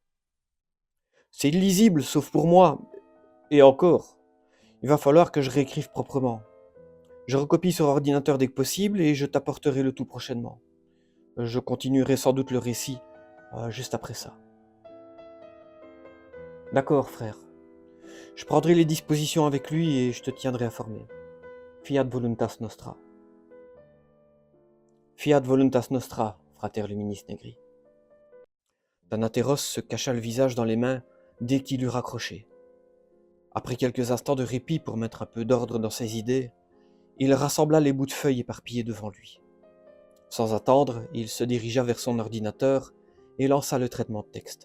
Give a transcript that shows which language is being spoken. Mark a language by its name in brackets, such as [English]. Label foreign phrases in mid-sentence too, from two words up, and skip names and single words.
[French] C'est illisible, sauf pour moi. Et encore, il va falloir que je réécrive proprement. Je recopie sur ordinateur dès que possible et je t'apporterai le tout prochainement. Je continuerai sans doute le récit juste après ça. D'accord, frère. Je prendrai les dispositions avec lui et je te tiendrai informé. [Latin] Fiat voluntas nostra. Fiat voluntas nostra, frater luminis negri. [French] Thanatéros se cacha le visage dans les mains dès qu'il eut raccroché. Après quelques instants de répit pour mettre un peu d'ordre dans ses idées, il rassembla les bouts de feuilles éparpillés devant lui. Sans attendre, il se dirigea vers son ordinateur et lança le traitement de texte.